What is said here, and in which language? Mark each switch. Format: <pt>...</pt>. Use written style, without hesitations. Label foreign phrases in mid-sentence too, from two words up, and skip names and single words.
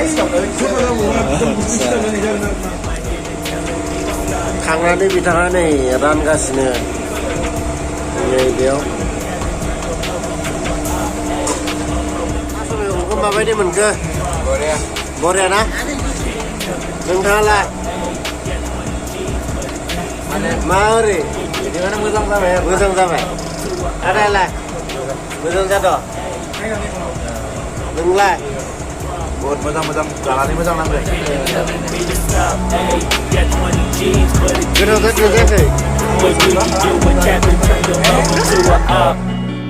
<brx>खांनानै बिथाङा नै रानगासिनो नै बेयाव मैगंखौ माबायदि मोनखो बरिया ना नोंथाङालाय मा ओरै बिदिबानो मोजां जाबाय मोजां जाबाय आदायालाय मोजां जादों नोंलाय बहुत मोजां जानानै मोजां नांदों गोथाव जादों जायाखै</brx> <en>What do you do when Captain turn your lover to a op?</en>